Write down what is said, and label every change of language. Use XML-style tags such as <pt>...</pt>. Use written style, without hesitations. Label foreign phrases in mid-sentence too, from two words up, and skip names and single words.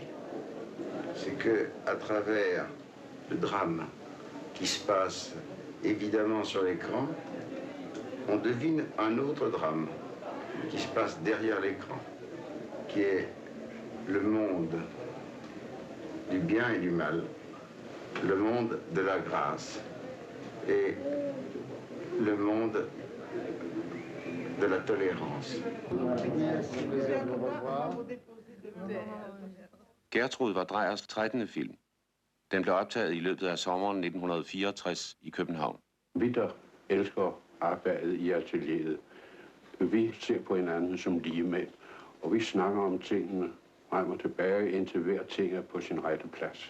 <fr>C'est que à travers le drame qui se passe évidemment sur l'écran, on devine un autre drame qui se passe derrière l'écran, qui est le monde du bien et du mal, le monde de la grâce et le monde de la tolérance.</fr> <da>Gertrud var Dreyers 13. film. Den blev optaget i løbet af sommeren 1964 i København. Vi, der elsker arbejdet i atelieret, vi ser på hinanden som ligemænd, og vi snakker om tingene frem og tilbage, indtil hver ting er på sin rette plads.</da>